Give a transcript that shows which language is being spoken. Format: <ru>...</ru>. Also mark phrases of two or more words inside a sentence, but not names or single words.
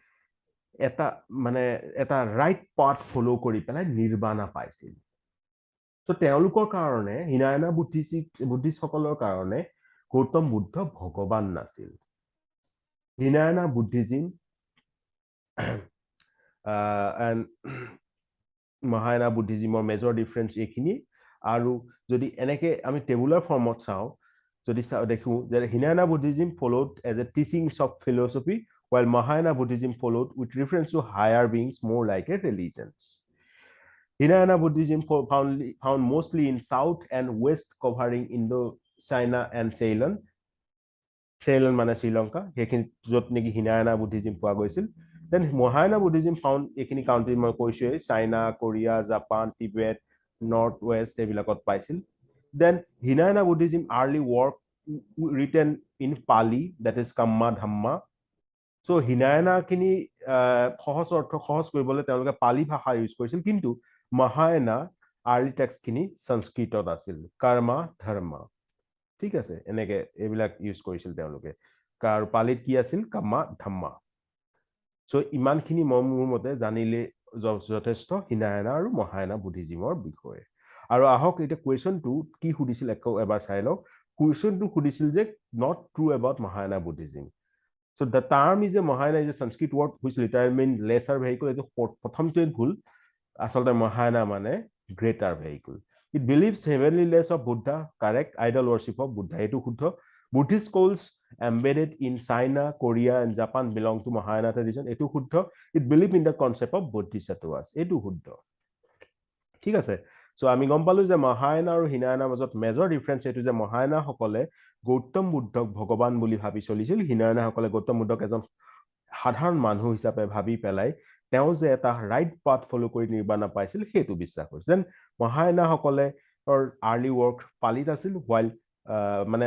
<as>এটা</as> <en>right path</en> <as>ফলো কৰি পেলাই নিৰ্বাণা পাইছিল তো তেওঁলোকৰ কাৰণে হিনায়ানা বুদ্ধিষ্টসকলৰ কাৰণে গৌতম বুদ্ধ ভগৱান নাছিল হিনায়ানা বুদ্ধিজিম</as> <en>and</en> <as>মহায়ানা বুদ্ধিজিমৰ</as> <en>major difference</en> <as>এইখিনি আৰু যদি এনেকে আমি</as> <en>tabular form</en> <as>চাও যদি দেখো যে হিনায়ানা বুদ্ধিজিম</as> <en>followed as a teachings of philosophy while Mahayana Buddhism followed with reference to higher beings more like a religions Hinayana Buddhism found mostly in south and west covering Indo-China and Ceylon</en> <as>মানে শ্ৰীলংকা হেখিনি যত নেকি হিনায়ানা বুদ্ধিজিম পোৱা গৈছিল</as> <en>then Mahayana Buddhism found</en> <as>এখিনি কাউন্ট্রি মই কৈছোৱে চাইনা কোৰিয়া জাপান টিবেট নৰ্থ ওয়েষ্ট এবিলাকত পাইছিল</as> <en>then Hinayana Buddhism early work written in Pali that is Kamma Dhamma so</en> <as>Hinayana খিনি সহজ অৰ্থ সহজ কৰিবলৈ তেওঁলোকে পালি ভাষা ইউজ কৰিছিল কিন্তু</as> <en>Mahayana early text</en> <as>খিনি সংস্কৃতত আছিল কৰ্মা ধৰ্ম ঠিক আছে এনেকে এবিলাক ইউজ কৰিছিল তেওঁলোকে আৰু পালিত কি আছিল কামা ধম্মা সো ইমানখিনি মোৰ মতে জানিলে যথেষ্ট হিনায়ানা আৰু মহায়ানা বুদ্ধিজিমৰ বিষয়ে আৰু আহক এটা কোৱেশ্চনটো কি সুধিছিল এবাৰ চাই লওক কোৱেশ্চনটো সুধিছিল যে</as> <en>not true about Mahayana Buddhism so the term is a Mahayana is a Sanskrit word which literally means lesser vehicle</en> <as>এটো প্ৰথমটো ভুল আসলে Mahayana মানে</as> <en>greater vehicle It believes heavenly laws of Buddha,</en> <as>correct, idol worship of Buddha. এটো শুদ্ধ.</as> <en>Buddhist schools embedded in China, Korea, and Japan belong to Mahayana tradition.</en> <as>এটো শুদ্ধ.</as> <en>It believes in the concept of bodhisattvas.</en> <as>এটো শুদ্ধ. ঠিক আছে সো আমি গম পালো যে মহায়ানা আৰু হিনায়ানাৰ মাজত</as> <en>major difference</en> <as>এটো যে মহায়ানা সকলে গৌতম বুদ্ধক ভগৱান বুলি ভাবি চলিছিল হিনায়ানা সকলে গৌতম বুদ্ধক এজন সাধাৰণ মানুহ হিচাপে ভাবি পেলাই তেওঁ যে এটা</as> <en>right path</en> <as>ফলো কৰি নিৰ্বাণা পাইছিল হেতু বিশ্বাস কৰিছিল দেন মহায়ানা সকলে</as> <en>early work</en> <as>পালিত আছিল while মানে</as>